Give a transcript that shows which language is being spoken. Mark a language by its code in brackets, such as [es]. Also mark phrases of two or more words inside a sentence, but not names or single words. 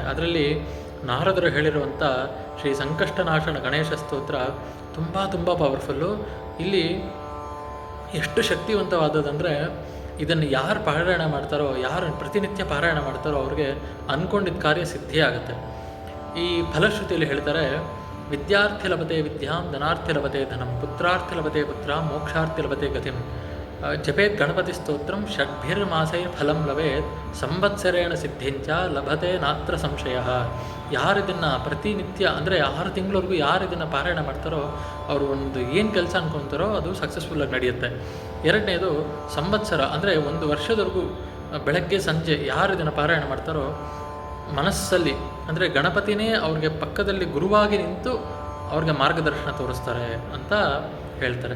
[kn] ಅದರಲ್ಲಿ ನಾರದರು ಹೇಳಿರುವಂಥ ಶ್ರೀ ಸಂಕಷ್ಟನಾಶನ ಗಣೇಶ ಸ್ತೋತ್ರ ತುಂಬ ಪವರ್ಫುಲ್ಲು. ಇಲ್ಲಿ ಎಷ್ಟು ಶಕ್ತಿವಂತವಾದದಂದರೆ ಇದನ್ನು ಯಾರು ಪಾರಾಯಣ ಮಾಡ್ತಾರೋ, ಯಾರು ಪ್ರತಿನಿತ್ಯ ಪಾರಾಯಣ ಮಾಡ್ತಾರೋ ಅವ್ರಿಗೆ ಅಂದ್ಕೊಂಡಿದ್ದ ಕಾರ್ಯ ಸಿದ್ಧಿ ಆಗುತ್ತೆ. ಈ ಫಲಶ್ರುತಿಯಲ್ಲಿ ಹೇಳ್ತಾರೆ, [sa] ವಿದ್ಯಾರ್ಥಿ ಲಭತೆ ವಿದ್ಯಾಂ, ಧನಾರ್ಥಿ ಲಭತೆ ಧನಂ, ಪುತ್ರಾರ್ಥಿ ಲಭತೆ ಪುತ್ರ, ಮೋಕ್ಷಾರ್ಥಿ ಲಭತೆ ಗತಿಂ. ಜಪೇತ್ ಗಣಪತಿ ಸ್ತೋತ್ರಂ ಷಡ್ಭಿರ್ಮಾಸೈರ್ ಫಲಂ ಲಭೇತ್, ಸಂವತ್ಸರೇಣ ಸಿದ್ಧಿಂಚ ಲಭತೆ ನಾತ್ರ ಸಂಶಯ. [kn] ಯಾರಿದನ್ನು ಪ್ರತಿನಿತ್ಯ ಅಂದರೆ 6 ತಿಂಗಳವರೆಗೂ ಯಾರು ಇದನ್ನು ಪಾರಾಯಣ ಮಾಡ್ತಾರೋ ಅವರು ಒಂದು ಏನು ಕೆಲಸ ಅನ್ಕೊತಾರೋ ಅದು ಸಕ್ಸಸ್ಫುಲ್ಲಾಗಿ ನಡೆಯುತ್ತೆ. ಎರಡನೇದು ಸಂವತ್ಸರ ಅಂದರೆ 1 ವರ್ಷದವರೆಗೂ ಬೆಳಗ್ಗೆ ಸಂಜೆ ಯಾರು ಇದನ್ನು ಪಾರಾಯಣ ಮಾಡ್ತಾರೋ ಮನಸ್ಸಲ್ಲಿ ಅಂದರೆ ಗಣಪತಿನೇ ಅವ್ರಿಗೆ ಪಕ್ಕದಲ್ಲಿ ಗುರುವಾಗಿ ನಿಂತು ಅವ್ರಿಗೆ ಮಾರ್ಗದರ್ಶನ ತೋರಿಸ್ತಾರೆ ಅಂತ ಹೇಳ್ತಾರೆ.